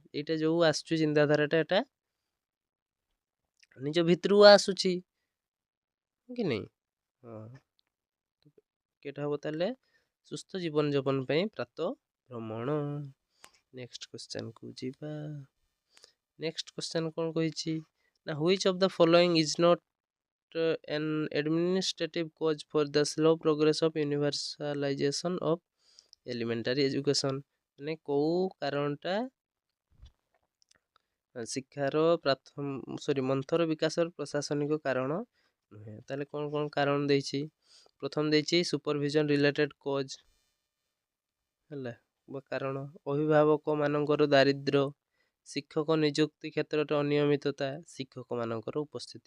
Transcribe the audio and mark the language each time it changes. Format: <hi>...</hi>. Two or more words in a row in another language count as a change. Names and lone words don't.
<or>ଏଇଟା ଯେଉଁ ଆସୁଛି ଚିନ୍ତାଧାରାଟା, ଏଟା ନିଜ ଭିତରୁ ଆସୁଛି, କି ନାହିଁ? କେଟା ହେବ ତାହେଲେ ସୁସ୍ଥ ଜୀବନଯାପନ ପାଇଁ ପ୍ରାତ ଭ୍ରମଣ।</or> <en>next questionku ଯିବା। next question</en> <or>କ'ଣ କହିଛି ନା</or> <en>which of the following is not an administrative cause for the slow progress of universalization of elementary education?</en> <or>ମାନେ କେଉଁ କାରଣଟା ଶିକ୍ଷାର ମନ୍ଥର ବିକାଶର ପ୍ରଶାସନିକ କାରଣ ନୁହେଁ? ତାହେଲେ କ'ଣ କ'ଣ କାରଣ ଦେଇଛି? ପ୍ରଥମ ଦେଇଛି</or> <en>supervision related cause</en> <or>ହେଲା ବା କାରଣ, ଅଭିଭାବକ ମାନଙ୍କର ଦାରିଦ୍ର୍ୟ, ଶିକ୍ଷକ ନିଯୁକ୍ତି କ୍ଷେତ୍ରରେ ଅନିୟମିତତା, ଶିକ୍ଷକମାନଙ୍କର ଉପସ୍ଥିତି।</or>